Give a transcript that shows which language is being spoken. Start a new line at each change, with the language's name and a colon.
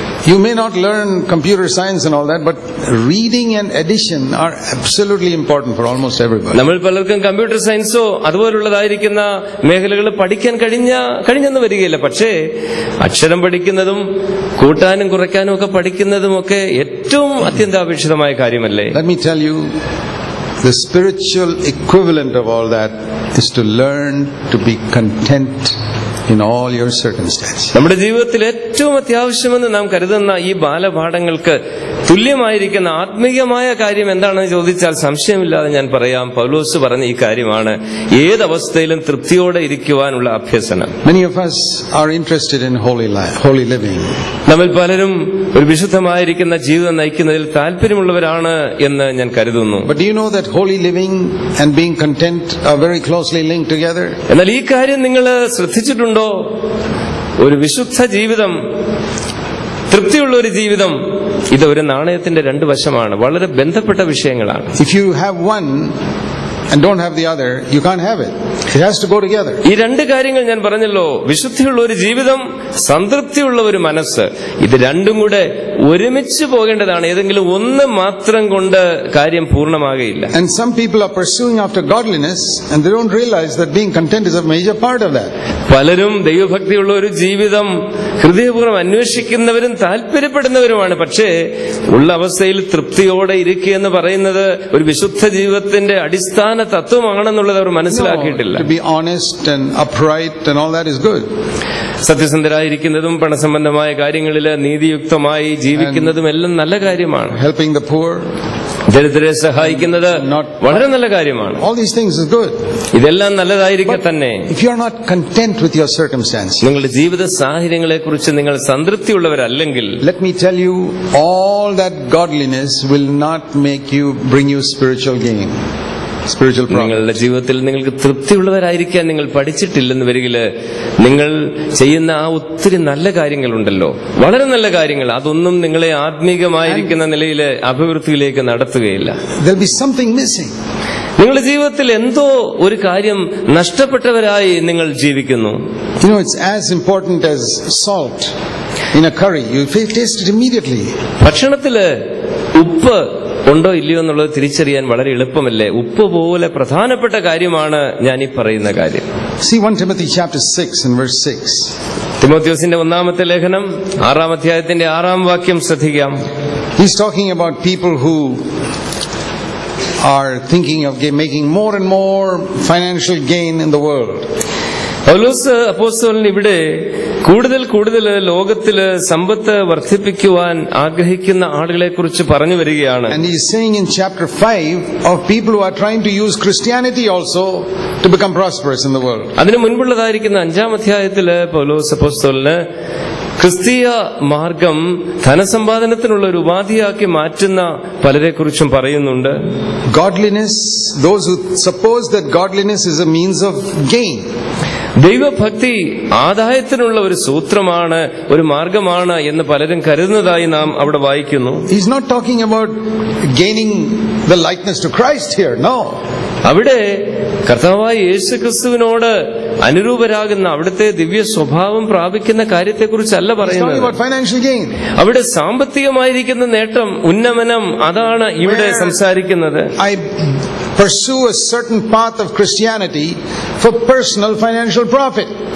English: You may not learn computer science and all that, but reading and addition are absolutely important for almost everybody.
Malayalam: നമ്മൾ പലർക്കും computer സയൻസോ അതുപോലുള്ളതായിരിക്കുന്ന മേഖലകൾ പഠിക്കാൻ കഴിഞ്ഞെന്ന് വരികയില്ല. പക്ഷേ അക്ഷരം പഠിക്കുന്നതും കൂട്ടാനും കുറയ്ക്കാനും ഒക്കെ പഠിക്കുന്നതും ഒക്കെ ഏറ്റവും അത്യന്താപേക്ഷിതമായ കാര്യമല്ലേ?
English: Let me tell you, the spiritual equivalent of all that is to learn to be content in all your circumstances.
Malayalam: നമ്മുടെ ജീവിതത്തിൽ ഏറ്റവും അത്യാവശ്യമെന്ന് നാം കരുതുന്ന ഈ ബാലപാഠങ്ങൾക്ക് തുല്യമായിരിക്കുന്ന ആത്മീയമായ കാര്യം എന്താണെന്ന് ചോദിച്ചാൽ സംശയമില്ലാതെ ഞാൻ പറയാം, പൗലോസ് പറഞ്ഞ ഈ കാര്യമാണ്, ഏതവസ്ഥയിലും തൃപ്തിയോടെ ഇരിക്കുവാനുള്ള അഭ്യസനം.
English: Many of us are interested in holy living.
Malayalam: നമ്മൾ പലരും ഒരു വിശുദ്ധമായിരിക്കുന്ന ജീവിതം നയിക്കുന്നതിൽ താല്പര്യമുള്ളവരാണ് എന്ന് ഞാൻ കരുതുന്നു.
English: But do you know that holy living and being content are very closely linked together?
Malayalam: എന്നാൽ ഈ കാര്യം നിങ്ങൾ ശ്രദ്ധിച്ചിട്ടുണ്ടോ? ഒരു വിശുദ്ധ ജീവിതം, തൃപ്തിയുള്ള ഒരു ജീവിതം, ഇത് ഒരു നാണയത്തിന്റെ രണ്ട് വശമാണ്, വളരെ ബന്ധപ്പെട്ട വിഷയങ്ങളാണ്.
English: If you have one and don't have the other, you can't have it. It has to go together.
Malayalam: ഈ രണ്ട് കാര്യങ്ങൾ ഞാൻ പറഞ്ഞല്ലോ, വിശുദ്ധിയുള്ള ഒരു ജീവിതം, സംതൃപ്തിയുള്ള ഒരു മനസ്സ്, ഇത് രണ്ടും കൂടെ ഒരുമിച്ച് പോകേണ്ടതാണ്. ഏതെങ്കിലും ഒന്ന് മാത്രം കൊണ്ട് കാര്യം പൂർണ്ണമാകയില്ല.
English: And some people are pursuing after godliness and they don't realize that being content is a major part of that.
Malayalam: പലരും ദൈവഭക്തിയുള്ള ഒരു ജീവിതം ഹൃദയപൂർവ്വം അന്വേഷിക്കുന്നവരും താല്പര്യപ്പെടുന്നവരുമാണ്. പക്ഷേ ഉള്ള അവസ്ഥയിൽ തൃപ്തിയോടെ ഇരിക്കുക എന്ന് പറയുന്നത് ഒരു വിശുദ്ധ ജീവിതത്തിന്റെ അടിസ്ഥാന തത്വമാണെന്നുള്ളത് അവർ മനസ്സിലാക്കിയിട്ടില്ല.
English: To be honest and upright and all that is good.
Malayalam: സത്യസന്ധരായിരിക്കുന്നതും പണസംബന്ധമായ കാര്യങ്ങളിൽ നീതിയുക്തമായി ജീവിക്കുന്നതും എല്ലാം നല്ല കാര്യമാണ്.
English: Helping the poor,
Malayalam: ദരിദ്രരെ സഹായിക്കുന്നത് വളരെ നല്ല കാര്യമാണ്.
English: all these things is good.
Malayalam: ഇതെല്ലാം നല്ലതായിരിക്കെ തന്നെ
English: If you are not content with your circumstances,
Malayalam: നിങ്ങളുടെ ജീവിത സാഹചര്യങ്ങളെ കുറിച്ച് നിങ്ങൾ സംതൃപ്തിയുള്ളവരല്ലെങ്കിൽ,
English: let me tell you, all that godliness will not make you bring you spiritual gain.
Malayalam: നിങ്ങളുടെ ജീവിതത്തിൽ നിങ്ങൾക്ക് തൃപ്തിയുള്ളവരായിരിക്കാൻ നിങ്ങൾ പഠിച്ചിട്ടില്ലെന്ന് വരികില് നിങ്ങൾ ചെയ്യുന്ന ആ ഒത്തിരി നല്ല കാര്യങ്ങളുണ്ടല്ലോ, വളരെ നല്ല കാര്യങ്ങൾ, അതൊന്നും നിങ്ങളെ ആത്മീകമായിരിക്കുന്ന നിലയിൽ അഭിവൃദ്ധിയിലേക്ക് നടത്തുകയില്ല.
English: There'll be something missing.
Malayalam: നിങ്ങളുടെ ജീവിതത്തിൽ എന്തോ ഒരു കാര്യം നഷ്ടപ്പെട്ടവരായി നിങ്ങൾ ജീവിക്കുന്നു.
English: You know, it's as important as salt in a curry. You taste it immediately.
Malayalam: ഭക്ഷണത്തില് ഉപ്പ് ഉണ്ടോ ഇല്ലയോ എന്നുള്ളത് തിരിച്ചറിയാൻ വളരെ എളുപ്പമല്ലേ? ഉപ്പ് പോലെ പ്രധാനപ്പെട്ട കാര്യമാണ് ഞാൻ ഈ പറയുന്ന കാര്യം.
English: See 1 Timothy chapter 6 and verse 6.
Malayalam: തിമോഥെയോസിന്റെ 1-ാമത്തെ ലേഖനം 6-ാം അധ്യായത്തിന്റെ 6-ാം വാക്യം ശ്രദ്ധിക്കാം.
English: He's talking about people who are thinking of making more and more financial gain in the world.
Malayalam: പൗലോസ് അപ്പോസ്തലൻ ഇവിടെ കൂടുതൽ ലോകത്തില് സമ്പത്ത് വർദ്ധിപ്പിക്കുവാൻ ആഗ്രഹിക്കുന്ന ആളുകളെ കുറിച്ച് പറഞ്ഞു വരികയാണ്.
English: And he is saying in chapter 5 of people who are trying to use Christianity also to become prosperous in the world.
Malayalam: അതിനു മുൻപുള്ളതായിരിക്കുന്ന 5-ാം അധ്യായത്തില് പൗലോസ് അപ്പോസ്തലന് ക്രിസ്തീയ മാർഗം ധനസമ്പാദനത്തിനുള്ള ഒരു ഉപാധിയാക്കി മാറ്റുന്ന പലരെ കുറിച്ചും പറയുന്നുണ്ട്.
English: Godliness, those who suppose that godliness is a means of gain.
Malayalam: ദൈവഭക്തി ആദായത്തിനുള്ള ഒരു സൂത്രമാണ്, ഒരു മാർഗമാണ് എന്ന് പലരും കരുതുന്നതായി നാം അവിടെ വായിക്കുന്നു.
English: He's not talking about gaining the likeness to Christ here. No.
Malayalam: അവിടെ കർത്താവായ യേശുക്രിസ്തുവിനോട് അനുരൂപരാകുന്ന അവിടുത്തെ ദിവ്യ സ്വഭാവം പ്രാപിക്കുന്ന കാര്യത്തെക്കുറിച്ചല്ല പറയുന്നത്. അവിടെ സാമ്പത്തികമായിരിക്കുന്ന നേട്ടം, ഉന്നമനം, അതാണ് ഇവിടെ സംസാരിക്കുന്നത്.
English: Pursue a certain path of Christianity for personal financial profit.